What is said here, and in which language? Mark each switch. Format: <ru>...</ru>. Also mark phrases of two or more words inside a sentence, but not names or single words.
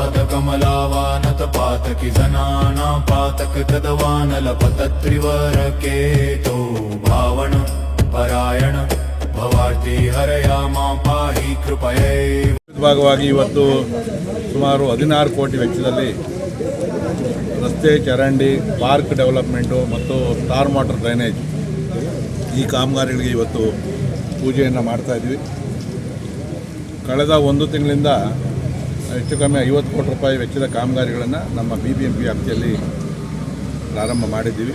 <sa>कमलावानत पातकी जनाना पातक तदवानलपतत्रिवरकेतो भावण परायण भवार्ति हरया मा पाहि कृपये।</sa> <kn>ಭಾಗವಾಗಿ ಇವತ್ತು ಸುಮಾರು 16 ಕೋಟಿ ವೆಚ್ಚದಲ್ಲಿ ರಸ್ತೆ ಚರಂಡಿ</kn> <en>park development</en> <kn>ಮತ್ತು</kn> <en>star water drainage</en> <kn>ಈ ಕಾಮಗಾರಿಗಳಿಗೆ ಇವತ್ತು ಪೂಜೆಯನ್ನು ಮಾಡ್ತಾಯಿದ್ವಿ. ಕಳೆದ ಒಂದು ತಿಂಗಳಿಂದ ಹೆಚ್ಚು ಕಮ್ಮಿ 50 ಕೋಟಿ ರೂಪಾಯಿ ವೆಚ್ಚದ ಕಾಮಗಾರಿಗಳನ್ನು ನಮ್ಮ BBMP ವ್ಯಾಪ್ತಿಯಲ್ಲಿ ಪ್ರಾರಂಭ ಮಾಡಿದ್ದೀವಿ.</kn>